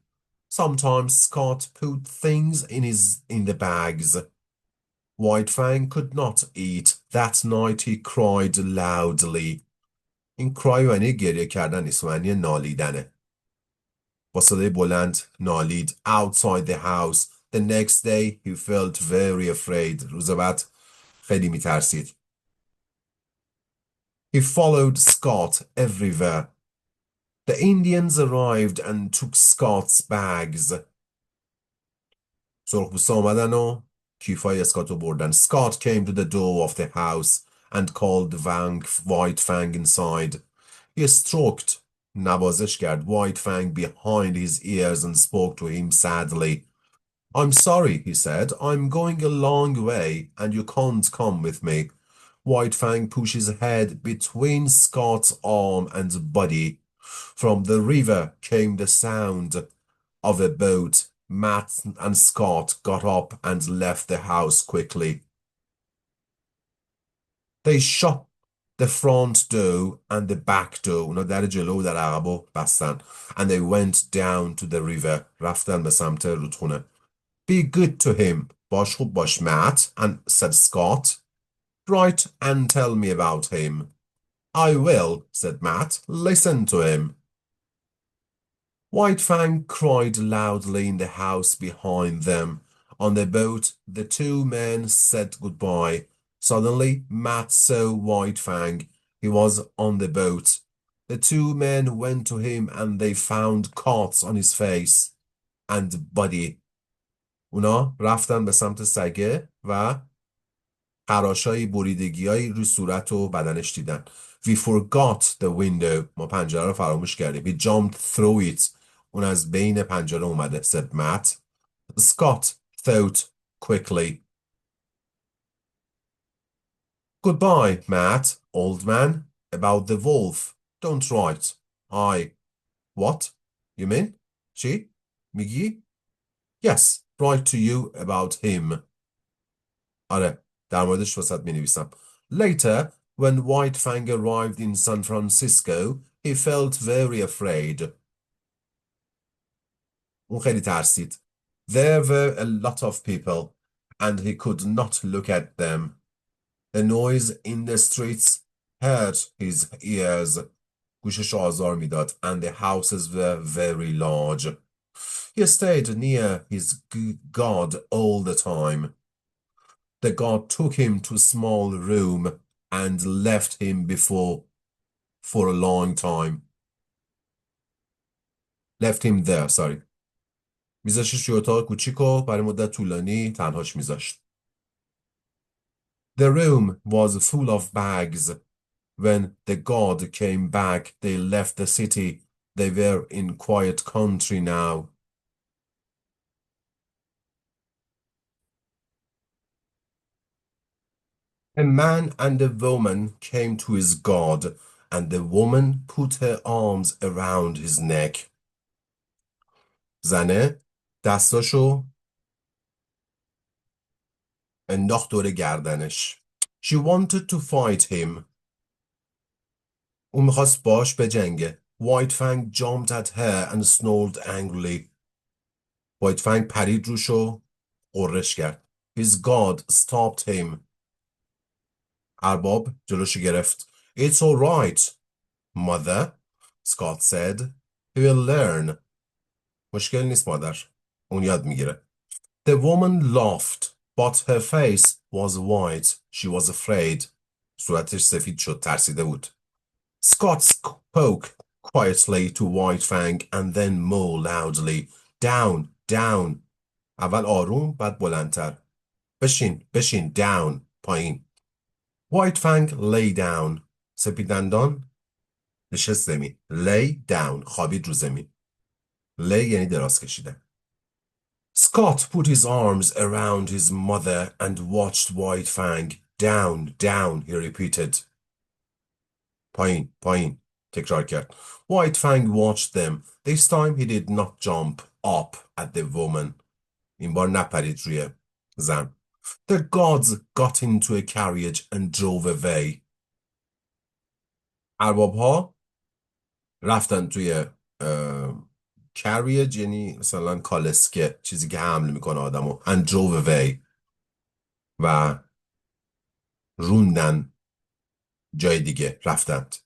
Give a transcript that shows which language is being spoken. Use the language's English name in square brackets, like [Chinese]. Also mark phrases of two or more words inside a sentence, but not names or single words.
[English] Sometimes Scott put things in the bags. White Fang could not eat. That night he cried loudly. [Persian] این cry معنی گریه کردن نیست, معنی نالیدنه. با صدای بلند نالید. [English] Outside the house, The next day he felt very afraid. [Persian] روز بعد خیلی میترسید. [English] He followed Scott everywhere. The Indians arrived and took Scott's bags. [Persian] سرخپوستا اومدن و کیفای اسکاتو بردن. [English] Scott came to the door of the house and called White Fang inside. He stroked, [Persian] نوازش کرد, [English] White Fang behind his ears and spoke to him sadly. I'm sorry, he said. I'm going a long way and you can't come with me. White Fang pushed his head between Scott's arm and body. From the river came the sound of a boat. Matt and Scott got up and left the house quickly. They shut the front door and the back door. [Persian] اونا در جلو و در عقبو بستن. [English] And they went down to the river. [Persian] رفتن به سمت رودخونه. [English] Be good to him. [Persian] باش خوب باش, Matt, [English] and said Scott. Write and tell me about him. I will, said Matt. Listen to him. White Fang cried loudly in the house behind them. On the boat, the two men said goodbye. Suddenly, Matt saw White Fang. He was on the boat. The two men went to him and they found cuts on his face and body. [Persian] اونا رفتن به سمت سگه و خراشای بریدگیایی رو صورت و بدنش دیدن. [English] We forgot the window. [Persian] ما پنجره رو فراموش کردیم. [English] We jumped through it. [Persian] اون از بین پنجره اومده, [English] said Matt. Scott thought quickly. Goodbye, Matt, old man. About the wolf. Don't write. I. What? You mean? She? میگی؟ Yes, write to you about him. [Persian] آره, در موردش واسط می نویسم. [English] Later, when White Fang arrived in San Francisco, he felt very afraid. [Persian] اون خیلی ترسید. [English] There were a lot of people, and he could not look at them. The noise in the streets hurt his ears. [Persian] گوشش آزار میداد. [English] And the houses were very large. He stayed near his god all the time. The god took him to a small room and left him for a long time. Left him there, sorry. [Persian] میذاشتش توی اتاق کوچیک و برای مدت طولانی تنهاش میذاشت. [English] The room was full of bags. When the god came back, they left the city. They were in quiet country now. A man and a woman came to his god, and the woman put her arms around his neck. [Persian] زنه دستاشو انداخت دور گردنش. [English] She wanted to fight him. [Persian] اون میخواست باش بجنگه. [English] White Fang jumped at her and snarled angrily. [Persian] White Fang پرید روش و غرش کرد. [English] His god stopped him. [Persian] ارباب جلوشو گرفت. [English] It's all right, mother, Scott said. He will learn. [Persian] مشکل نیست مادر. اون یاد میگیره. [English] The woman laughed, but her face was white. She was afraid. [Persian] صورتش سفید شد, ترسیده بود. [English] Scott spoke quietly to White Fang and then more loudly. Down, down. [Persian] اول آروم, بعد بلندتر. بشین, down, پایین. [English] White Fang lay down. [Persian] سپید دندان نشست زمین. [English] Lay down. [Persian] خوابید رو زمین. Lay یعنی دراز کشیدن. [English] Scott put his arms around his mother and watched White Fang. Down, down, he repeated. [Persian] پایین, تکرار کرد. [English] White Fang watched them. This time he did not jump up at the woman. [Persian] این بار نپرید روی زن. [English] The gods got into a carriage and drove away. [Persian] ارباب‌ها رفتن توی carriage یعنی مثلا کالسکه, چیزی که حمل میکنه آدمو. [English] And drove away. [Persian] و روندن جای دیگه, رفتند.